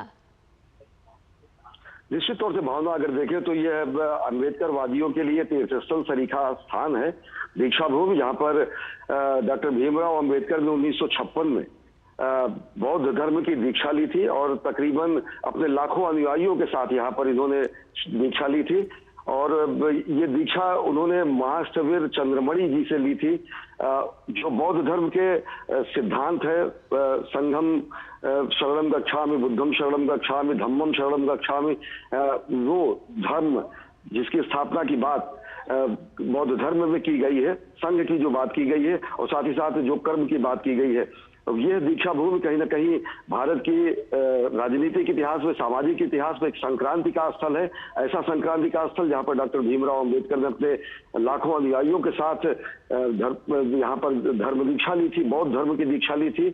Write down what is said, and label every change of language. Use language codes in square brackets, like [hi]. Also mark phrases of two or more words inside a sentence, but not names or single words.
[hi] निश्चित तौर से भावना अगर देखें तो यह अम्बेडकर वादियों के लिए तीर्थस्थल सरीखा स्थान है दीक्षा भूमि, जहाँ पर डॉक्टर भीमराव अम्बेडकर ने 1956 में बौद्ध धर्म की दीक्षा ली थी और तकरीबन अपने लाखों अनुयायियों के साथ यहाँ पर इन्होंने दीक्षा ली थी। और ये दीक्षा उन्होंने महास्थविर चंद्रमणि जी से ली थी, जो बौद्ध धर्म के सिद्धांत है, [pi] संघम शरणम गच्छामि, बुद्धम शरणम गच्छामि, धम्मम शरणम गच्छामि, [hi] वो धर्म जिसकी स्थापना की बात बौद्ध धर्म में की गई है, संघ की जो बात की गई है और साथ ही साथ जो कर्म की बात की गई है, यह दीक्षा भूमि कहीं ना कहीं भारत की राजनीतिक इतिहास में, सामाजिक इतिहास में एक संक्रांति का स्थल है। ऐसा संक्रांति का स्थल जहां पर डॉक्टर भीमराव अंबेडकर ने अपने लाखों अनुयायियों के साथ यहाँ पर धर्म दीक्षा ली थी, बौद्ध धर्म की दीक्षा ली थी।